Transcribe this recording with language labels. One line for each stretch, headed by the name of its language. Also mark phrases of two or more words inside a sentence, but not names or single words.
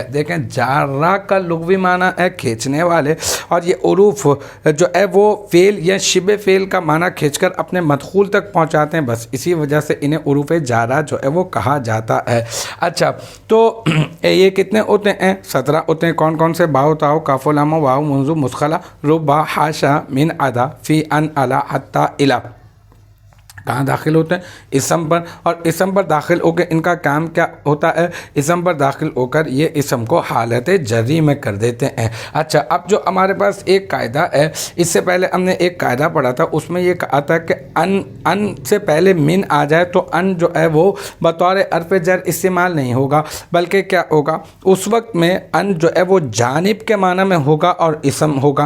Hindi: देखें, जारा का लुग़वी माना है खींचने वाले, और ये उरूफ जो है वो फ़ेल या शिबे फ़ेल का माना खींचकर अपने मदखूल तक पहुँचाते हैं, बस इसी वजह से इन्हें उरूफ जारा जो है वो कहा जाता है। अच्छा, तो ये कितने होते हैं? 17 होते हैं। कौन कौन से?
Arabic: باء تاء كاف لام واو منذ مذ خلا رب حاشا من عدا في عن على حتى إلى.
Hindi: कहाँ दाखिल होते हैं? इसम पर, और इसम पर दाखिल होकर इनका काम क्या होता है? इसम पर दाखिल होकर ये इसम को हालत जर्री में कर देते हैं। अच्छा, अब जो हमारे पास एक कायदा है, इससे पहले हमने एक कायदा पढ़ा था, उसमें ये कहा था कि अन से पहले मिन आ जाए तो अन जो है वो बतौर हर्फ जर इस्तेमाल नहीं होगा, बल्कि क्या होगा, उस वक्त में अन जो है वो जानिब के माना में होगा और इसम होगा।